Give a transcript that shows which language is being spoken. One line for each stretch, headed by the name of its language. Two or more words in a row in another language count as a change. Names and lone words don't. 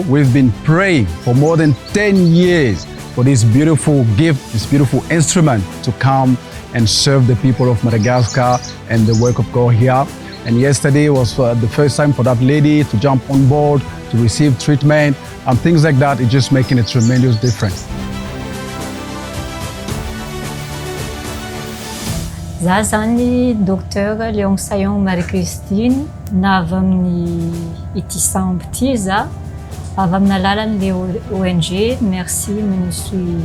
English: We've been praying for more than 10 years for this beautiful gift, this beautiful instrument to come and serve the people of Madagascar and the work of God here. And yesterday was the first time for that lady to jump on board, to receive treatment, and things like that. It's just making a tremendous difference.
Malagasy: Za zany docteur Léon Sayon Marie-Christine, na avy amin'ny ity sambo ity za, avy amin'ny alalan'le ONG Merci Ministries.